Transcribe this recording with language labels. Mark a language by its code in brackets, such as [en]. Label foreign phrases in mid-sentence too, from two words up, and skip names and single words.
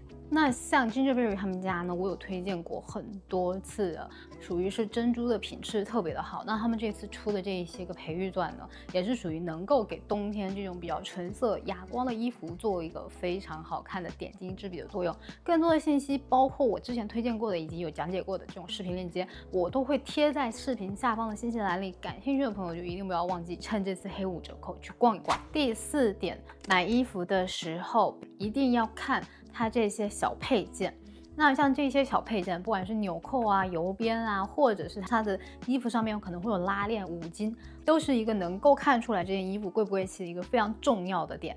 [zh] 那像 Gingerberry 他們家呢，我有推薦過很多次的，屬於是珍珠的品質特別的好。那他們這次出的這一些個培育鑽呢，也是屬於能夠給冬天這種比較純色啞光的衣服做一個非常好看的點睛之筆的作用。更多的信息，包括我之前推薦過的以及有講解過的這種視頻鏈接，我都會貼在視頻下方的信息欄裡。感興趣的朋友就一定不要忘記趁這次黑五折扣去逛一逛。第4點，買衣服的時候一定要看它這些小配件。那像這些小配件，不管是紐扣啊、郵邊啊，或者是它的衣服上面可能會有拉鏈、五金，都是一個能夠看出來這件衣服貴不貴氣的一個非常重要的點。